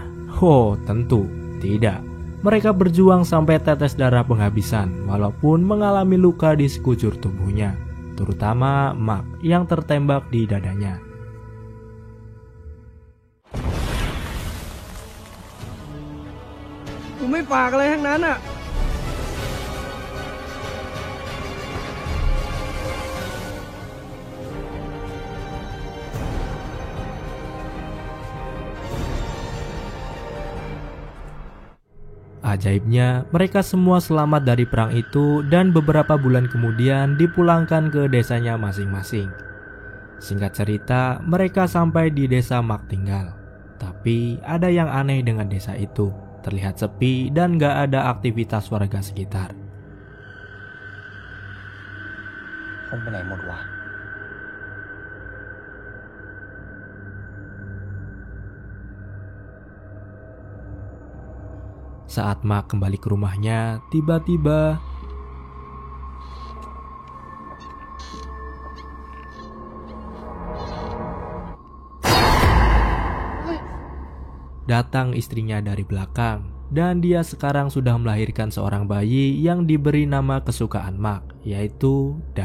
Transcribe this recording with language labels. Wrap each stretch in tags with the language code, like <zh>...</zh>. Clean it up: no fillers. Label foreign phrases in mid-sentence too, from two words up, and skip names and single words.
<id>Oh, tentu tidak. Mereka berjuang sampai tetes darah penghabisan walaupun mengalami luka di sekujur tubuhnya, terutama Mak yang tertembak di dadanya.</id> <th>กูไม่ฝากอะไรทั้งนั้นอ่ะ</th> <id>Ajaibnya, mereka semua selamat dari perang itu dan beberapa bulan kemudian dipulangkan ke desanya masing-masing. Singkat cerita, mereka sampai di desa Mak tinggal. Tapi ada yang aneh dengan desa itu. Terlihat sepi dan gak ada aktivitas warga sekitar.</id> <th>คนไปไหนหมดวะ</th> <id>Saat Mak kembali ke rumahnya, tiba-tiba datang istrinya dari belakang, dan dia sekarang sudah melahirkan seorang bayi yang diberi nama kesukaan Mak, yaitu Dang.</id>